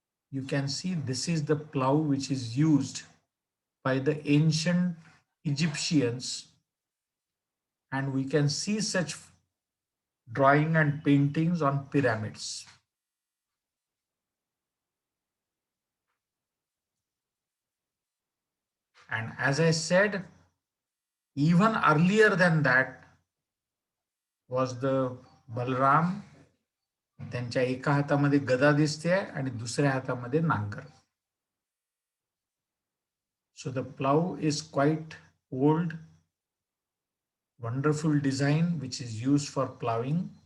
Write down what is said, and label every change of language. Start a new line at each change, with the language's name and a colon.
English: You can see this is the plow which is used by the ancient Egyptians, and we can see such drawing and paintings on pyramids. And as I said, even earlier than that was the Balram.
Marathi: त्यांच्या एका हातामध्ये गदा दिसते आणि दुसऱ्या हातामध्ये नांगर.
English: So the plow is quite old, wonderful design which is used for plowing.